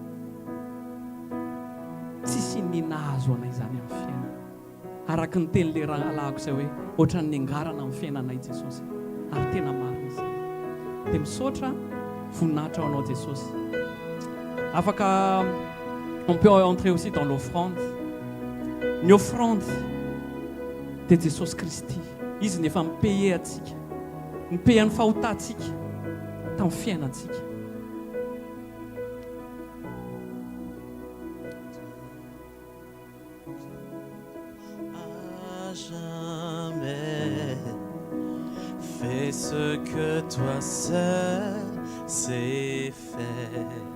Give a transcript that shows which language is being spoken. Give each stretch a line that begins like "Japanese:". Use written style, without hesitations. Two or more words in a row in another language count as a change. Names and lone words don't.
Malagasy: tsisy nina azo anay zany amin'ny fiainana, araka ny teny le rahalahako izay hoe ohatran'ny niangarana amin'ny fiainanay Jesosy, ary tena marina izy dia misaotra voninahitra ao anao Jesosy.
French: Afaka on peut entrer aussi dans l'offrande.
Malagasy: Ny offrande de Jesosy Kristy, izy ny efa mipaye atsika, mipaye ny fahotantsika tamin'ny fiainantsika.
French: Fais ce que toi seul sais faire.